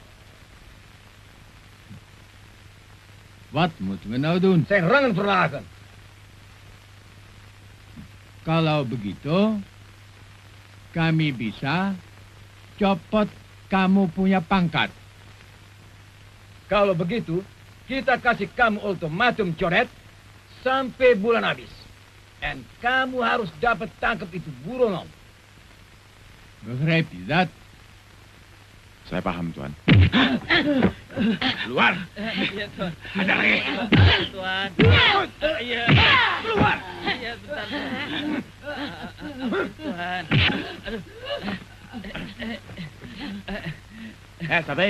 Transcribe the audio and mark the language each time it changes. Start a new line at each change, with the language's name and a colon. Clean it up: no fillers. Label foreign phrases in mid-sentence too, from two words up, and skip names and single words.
Dutch: Wat moeten we nou doen? Zijn rangen verlagen.
Indonesian: Kalau begitu, kami bisa copot kamu punya pangkat. Kalau begitu, kita kasih kamu ultimatum, Coret, sampai bulan habis. En kamu harus dapat tangkap itu buronan.
Dutch: Begrijp je dat?
Indonesian: Saya paham, Tuan. Keluar. Iya, Tuan. Ada lagi. Tuan. Iya. Keluar. Iya, bentar. Tuan. Aduh. Safei.